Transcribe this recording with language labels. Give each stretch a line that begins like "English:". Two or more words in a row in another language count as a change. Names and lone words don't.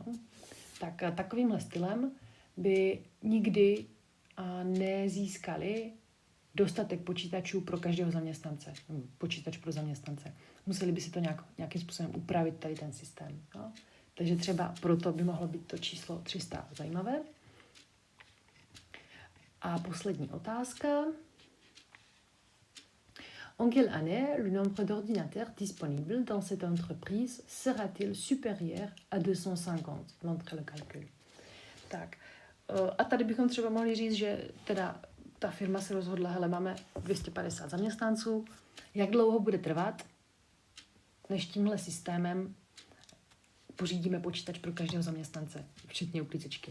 Czech: Tak takovýmhle stylem by nikdy nezískali dostatek počítačů pro každého zaměstnance. Počítač pro zaměstnance. Museli by si to nějakým způsobem upravit tady ten systém. Jo? Takže třeba proto by mohlo být to číslo 300 zajímavé. A poslední otázka.
French: En quelle année le nombre d'ordinateurs disponibles dans cette entreprise sera-t-il supérieur à 250? Montre le calcul.
Czech: Tak, a tady bychom třeba mohli říct, že teda ta firma se rozhodla, hele, máme 250 zaměstnanců, jak dlouho bude trvat, než tímhle systémem pořídíme počítač pro každého zaměstnance, včetně uklízečky.